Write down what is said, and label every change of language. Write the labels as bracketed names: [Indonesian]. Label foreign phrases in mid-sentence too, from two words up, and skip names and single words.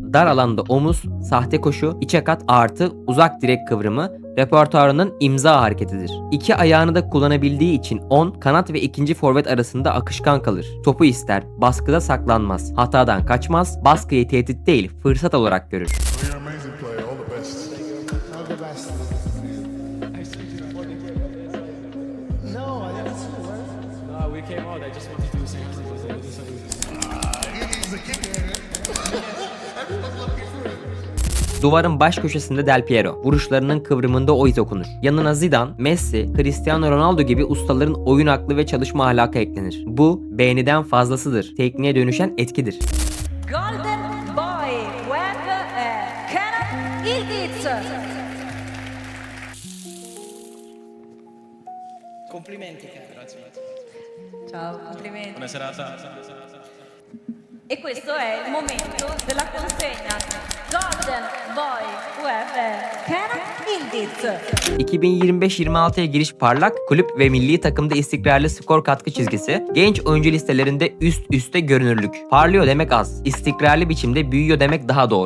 [Turkish] Dar alanda omuz, sahte koşu, içe kat artı uzak direk kıvrımı repertuarının imza hareketidir. İki ayağını da kullanabildiği için 10, kanat ve ikinci forvet arasında akışkan kalır. Topu ister, baskıda saklanmaz, hatadan kaçmaz, baskıyı tehdit değil, fırsat olarak görür. [English] You're an amazing player. All the best. All the best. No, I didn't see you. No, we came out. I just wanted to say hello because I didn't say anything. He's a kicker. Everyone's looking for him. [Turkish] Duvarın baş köşesinde Del Piero. Vuruşlarının kıvrımında o iz okunur. Yanına Zidane, Messi, Cristiano Ronaldo gibi ustaların oyun aklı ve çalışma ahlakı eklenir. Bu beğeniden fazlasıdır. Tekniğe dönüşen etkidir. Golden Boy Web Kenan Yıldız. [Italian] Complimenti. Grazie. Ciao, complimenti. Buona serata. E questo è il momento della consegna Golden Boy Web Kenan Yıldız. [Turkish] 2025-26'ya giriş parlak, kulüp ve milli takımda istikrarlı skor katkı çizgisi, genç oyuncu listelerinde üst üste görünürlük. Parlıyor demek az, istikrarlı biçimde büyüyor demek daha doğru.